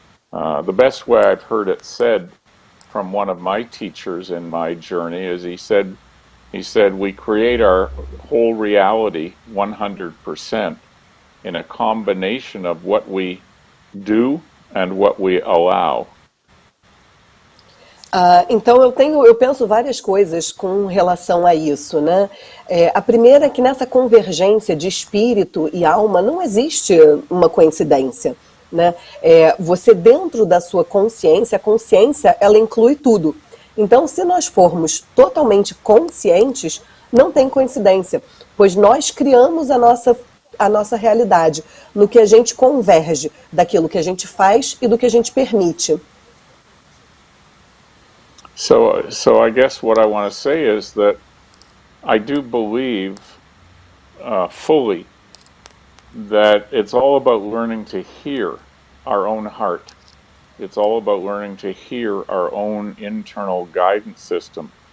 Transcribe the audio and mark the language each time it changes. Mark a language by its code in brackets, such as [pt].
[en] The best way I've heard it said from one of my teachers in my journey is he said, we create our whole reality 100% in a combination of what we do and what we allow. [pt] Então eu penso várias coisas com relação a isso, né? A primeira é que nessa convergência de espírito e alma não existe uma coincidência, né? Você dentro da sua consciência, a consciência ela inclui tudo. Então se nós formos totalmente conscientes, não tem coincidência, pois nós criamos a nossa realidade no que a gente converge, daquilo que a gente faz e do que a gente permite. [en] So I guess what I want to say is that I do believe fully that it's all about learning to hear our own heart. It's all about learning to hear our own internal guidance system.